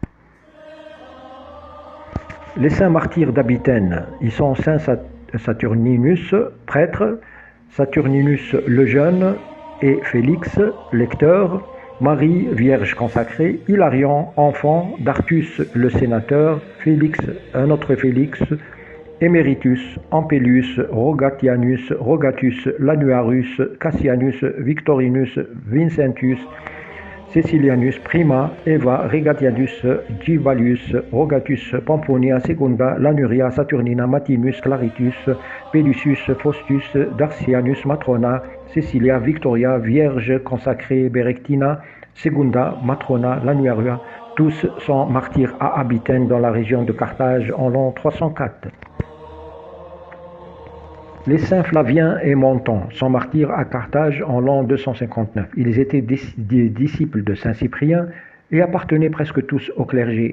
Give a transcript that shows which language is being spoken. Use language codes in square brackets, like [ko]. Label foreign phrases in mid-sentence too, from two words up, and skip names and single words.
[fr] Les saints martyrs d'Abitène, ils sont saint Saturninus, prêtre, Saturninus le jeune et Félix, lecteur, Marie, vierge consacrée, Hilarion, enfant, d'Artus le sénateur, Félix, un autre Félix, Emeritus, Ampelius, Rogatianus, Rogatus, Lanuarus, Cassianus, Victorinus, Vincentius, Cecilianus, Prima, Eva, Regatianus, Givalius, Rogatus, Pomponia, Secunda, Lanuria, Saturnina, Matinus, Claritus, Pelusius, Faustus, Darcianus, Matrona, Cecilia, Victoria, Vierge consacrée, Berectina, Segunda, Matrona, Lanuaria, tous sont martyrs à Abitène dans la région de Carthage en l'an 304. Les saints Flavien et Monton sont martyrs à Carthage en l'an 259. Ils étaient des disciples de saint Cyprien et appartenaient presque tous au clergé.